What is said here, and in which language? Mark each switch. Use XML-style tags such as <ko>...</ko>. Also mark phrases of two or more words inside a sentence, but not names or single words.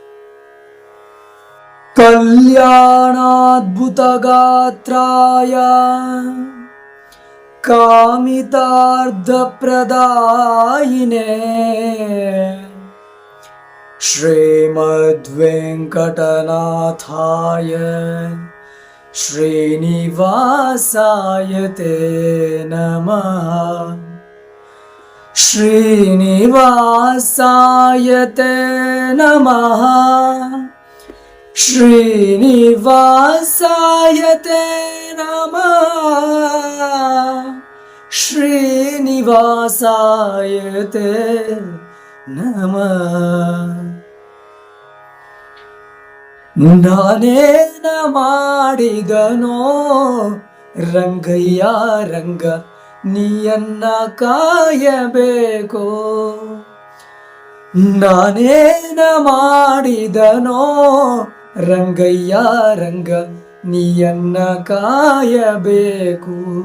<sa>కళ్యాణాద్భుతగాత్రాయ కామితార్థప్రదాయినే శ్రీమద్వేంకటనాథాయ श्रीनिवासाय ते नमः. श्रीनिवासाय ते नमः. श्रीनिवासाय ते नमः. श्रीनिवासाय ते नमः.</sa> <kn>ನಾನೇನ ಮಾಡಿದನೋ ರಂಗಯ್ಯ ರಂಗ ನೀಯನ್ನ ಕಾಯಬೇಕು. ನಾನೇನ ಮಾಡಿದನೋ ರಂಗಯ್ಯ ರಂಗ ನೀಯನ್ನ ಕಾಯಬೇಕು.</kn>